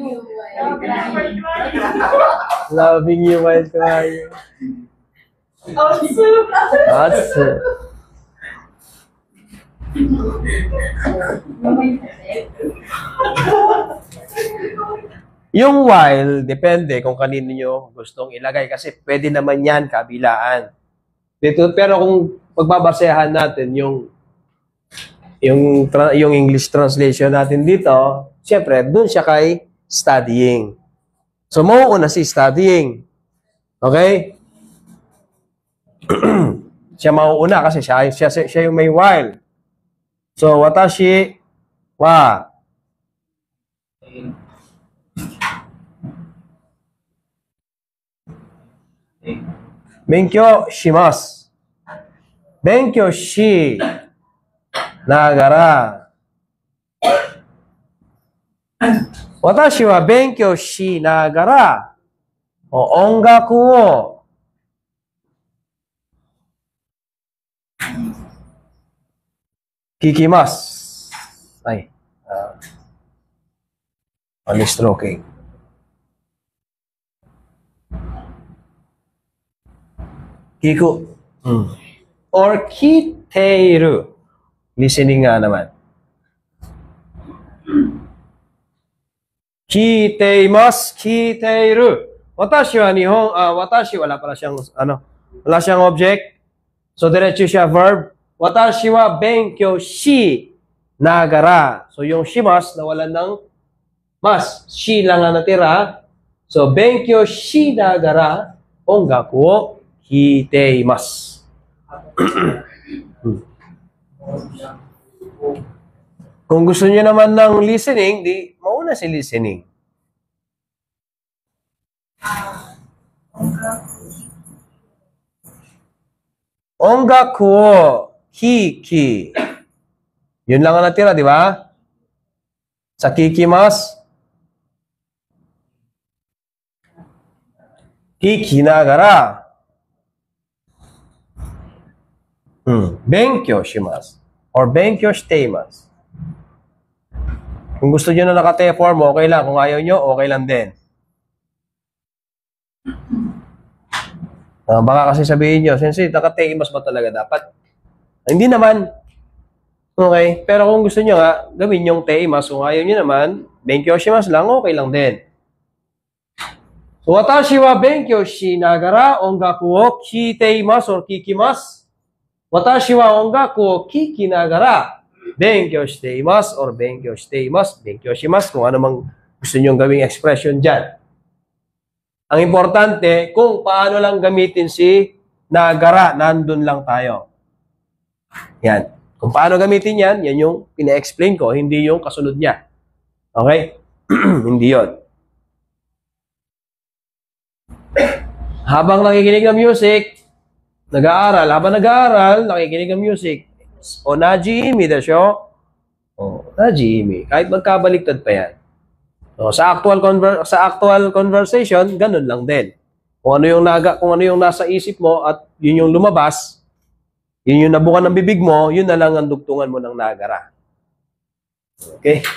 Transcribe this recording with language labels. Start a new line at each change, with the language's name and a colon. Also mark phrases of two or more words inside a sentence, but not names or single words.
English: Loving you while crying. Atsu.
Filipino: Yung while, depende kung kanino nyo gustong ilagay. Kasi pwede naman yan kabilaan. Pero kung pagbabasehan natin yung
English: English translation
Filipino: natin dito, siyempre, dun siya kay studying. So, mauuna si studying. Okay? Siya mauuna kasi siya yung may while. So,
Japanese: 私は勉強します. 勉強しながら. 私は勉強しながら音楽を聞きます. Ay.
English: Only stroking.
Japanese: 聞く. Or 聞いている.
Filipino: Listening nga naman.
Japanese: 聞いています、聞いている. 私は日本、私
Filipino: wala pala siyang, wala siyang object. So, diretso siya verb.
Japanese: 私は勉強しながら.
Filipino: So, yung shimas, nawalan ng mas. Shi lang ang natira.
Japanese: So, 勉強しながら、音楽を聞いています.
Filipino: Kung gusto niyo naman ng listening, di mauna si listening.
Japanese: 音楽を聞き.
Filipino: Yun lang ang natira, di ba? Sa kikimasu.
Japanese: 聞きながら. 勉強します. Or 勉強しています.
Filipino: Kung gusto nyo na naka-T-form, okay lang. Kung ayaw nyo, okay lang din. Baka kasi sabihin nyo, Sensei, naka-T-imas ba talaga dapat? Hindi naman. Okay? Pero kung gusto nyo nga, gawin yung T-imas. Kung ayaw nyo naman,
Japanese: 勉強します
Filipino: lang, okay lang din. So,
Japanese: 私は勉強しながら音楽を聞いています or 聞きます. 私は音楽を聞きながら勉強しています or 勉強しています、勉強します,
Filipino: kung ano mang gusto nyong gawing expression dyan. Ang importante, kung paano lang gamitin si nagara, nandun lang tayo. Yan. Kung paano gamitin yan, yan yung pina-explain ko, hindi yung kasunod niya. Okay? Hindi yon. Habang nakikinig ng music, nag-aaral. Habang nag-aaral, nakikinig ng music.
Japanese: 同じ意味でしょ. 同じ意味.
Filipino: Kahit magkabaliktad pa yan. So, sa actual conversation, ganun lang din. Kung ano yung nasa isip mo at yun yung lumabas, yun yung nabukan ng bibig mo, yun na lang ang dugtungan mo ng nagara. Okay?